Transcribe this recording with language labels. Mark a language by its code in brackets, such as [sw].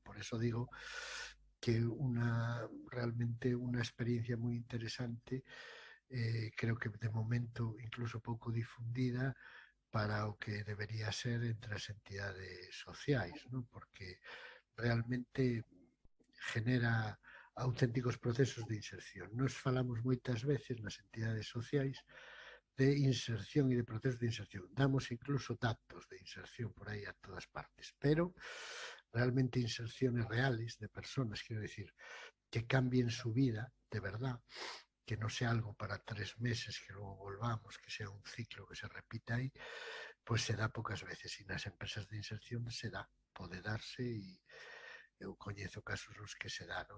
[gl] Por eso digo que realmente unha experiencia moi interesante, creo que de momento incluso pouco difundida para o que debería ser entre as entidades sociais, ¿no? [es] Porque realmente genera auténticos procesos de inserción. [gl] Nos falamos moitas veces nas entidades sociais de inserción e de procesos de inserción. [es] Damos incluso datos de inserción [gl] por aí [es] a todas partes, pero realmente inserciones reales de personas, quiero decir, que cambien su vida de verdad, que no sea algo para 3 meses, que luego volvamos, que sea un ciclo que se repita ahí, pues se da pocas veces. [gl] E nas empresas de inserción se dá, pode darse e eu coñezo casos nos que se dá, non?